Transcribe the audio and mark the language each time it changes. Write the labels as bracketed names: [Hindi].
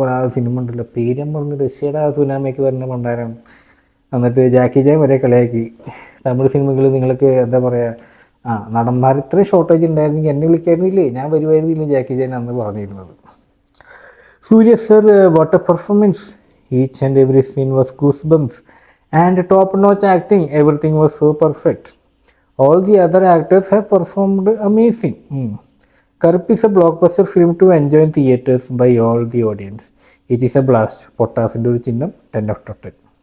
[Malayalam] ആ സിനിമ ഉണ്ടല്ലോ, പേരും പറഞ്ഞ് റഷ്യയുടെ ആ സുനാമയ്ക്ക് വരുന്ന പണ്ടാരം. എന്നിട്ട് ജാക്കി ചാൻ വരെ കളിയാക്കി. തമിഴ് സിനിമകൾ നിങ്ങൾക്ക് എന്താ പറയുക, നടന്മാർ ഇത്രയും ഷോർട്ടേജ് ഉണ്ടായിരുന്നെങ്കിൽ എന്നെ വിളിക്കായിരുന്നില്ലേ, ഞാൻ വരുമായിരുന്നില്ല ജാക്കി ചാൻ അന്ന് പറഞ്ഞിരുന്നത്. [English] Surya sir, what a performance. Each and every scene was goosebumps and top-notch acting. Everything was so perfect. All the other actors have performed amazing. Karp is a blockbuster film to enjoy in theaters by all the audience. It is a blast. [Malayalam] പൊട്ടാസിൻ്റെ ഒരു ചിഹ്നം 10 out of 10.